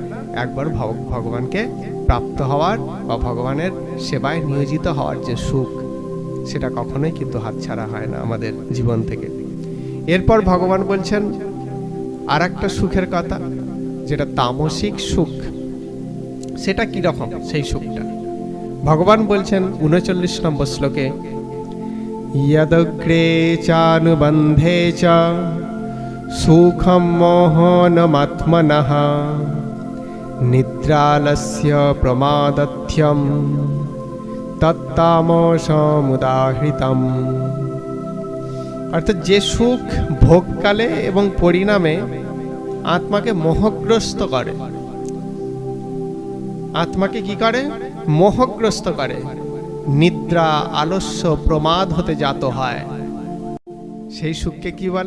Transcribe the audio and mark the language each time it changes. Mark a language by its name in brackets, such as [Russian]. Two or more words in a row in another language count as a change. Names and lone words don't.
[Bangla] একবার ভগবানকে প্রাপ্ত হওয়ার বা ভগবানের সেবায় নিয়োজিত হওয়ার যে সুখ, সেটা কখনোই কিন্তু হাতছাড়া হয় না আমাদের জীবন থেকে। এরপর ভগবান বলছেন আর একটা সুখের কথা, যেটা তামসিক সুখ। সেটা কি রকম সেই সুখটা? ভগবান বলছেন 39 নম্বর শ্লোকে, [Sanskrit] यदग्रे चानुबन्धे च सुखं मोहनमात्मनः निद्रालस्य प्रमादथ्यं तत्तामसमुदाहृतम्। [Bangla] অর্থাৎ যে সুখ ভোগকালে এবং পরিণামে আত্মাকে মোহগ্রস্ত করে, আত্মাকে কি করে? মোহগ্রস্ত করে, নিদ্রা আলস্য প্রমাদ হতে জাত হয়, সেই সুখকে কি বলে?